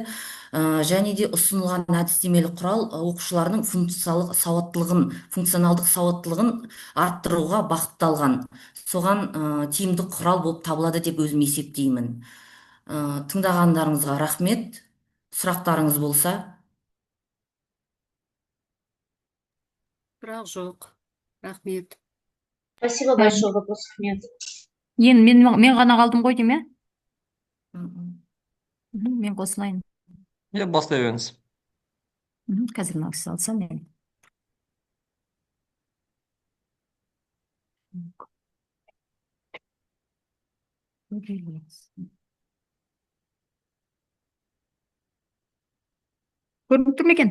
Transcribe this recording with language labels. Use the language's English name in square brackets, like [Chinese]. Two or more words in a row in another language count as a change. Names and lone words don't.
[Kazakh] Және де ұсынылған әдістемелік құрал оқушылардың функционалдық сауаттылығын арттыруға бағытталған. Соған тиімді құрал болып табылады деп өзім есептеймін. Тыңдағандарыңызға рахмет. Сұрақтарыңыз болса? Сұрақ жоқ. Рахмет. [Russian] Спасибо большое, вопросов нет. [Kazakh] Енді мен ғана қалдым ғой дейм, иә? Мен қосылайын. Иә, бастай беріңіз. Қазір мына кісі алсам мен. Көрініп тұр ма екен?